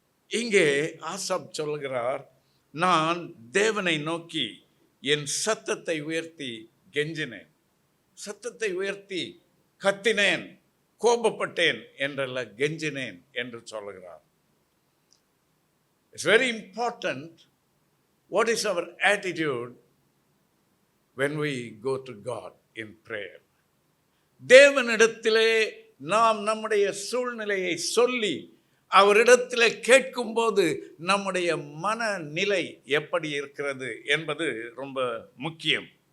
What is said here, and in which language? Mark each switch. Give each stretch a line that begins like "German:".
Tamil: இங்கே ஆசாப் சொல்லுகிறார், நான் தேவனை நோக்கி என் சத்தத்தை உயர்த்தி கெஞ்சினேன், சத்தத்தை உயர்த்தி கத்தினேன், கோபப்பட்டேன் என்றல்ல, கெஞ்சினேன் என்று சொல்லுகிறார்.
English: It's very important what is our attitude when we go to God in prayer.
Tamil: தேவனிடத்திலே நாம் நம்முடைய சூழ்நிலையை சொல்லி அவரிடத்தில் கேட்கும்போது நம்முடைய மனநிலை எப்படி இருக்கிறது என்பது ரொம்ப முக்கியம்.